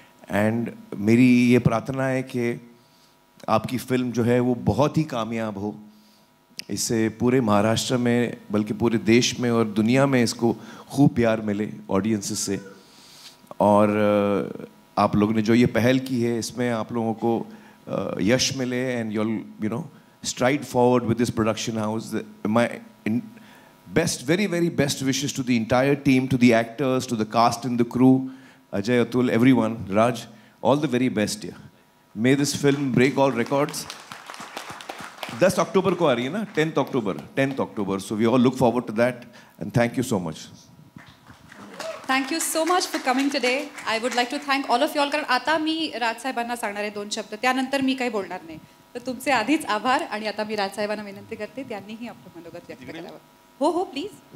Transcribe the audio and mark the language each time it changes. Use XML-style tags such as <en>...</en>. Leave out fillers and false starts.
<hi>And मेरी ये प्रार्थना है कि आपकी फिल्म जो है वो बहुत ही कामयाब हो, इससे पूरे महाराष्ट्र में बल्कि पूरे देश में और दुनिया में इसको खूब प्यार मिले ऑडियंसेस से। और आप लोगों ने जो ये पहल की है इसमें आप लोगों को यश मिले</hi> <en>And you know stride forward with this production house. My very, very best wishes to the entire team, to the actors, to the cast and the crew, Ajay, Atul, everyone, Raj, all the very best here. May this film break all records.</en> <hi>10 October को आ रही है ना, 10th October.</hi> <en>So we all look forward to that and thank you so much. Thank you so much for coming today. I would like to thank all of you all.</en> <mr>कारण आता मी राजसाहेबांना सांगणार आहे 2 शब्द, त्यानंतर मी काही बोलणार नाही. तर तुमचे आधीच आभार. आणि आता मी राजसाहेबांना विनंती करते त्यांनीही आपलं मनोगत व्यक्त करावं. हो हो प्लीज.</mr>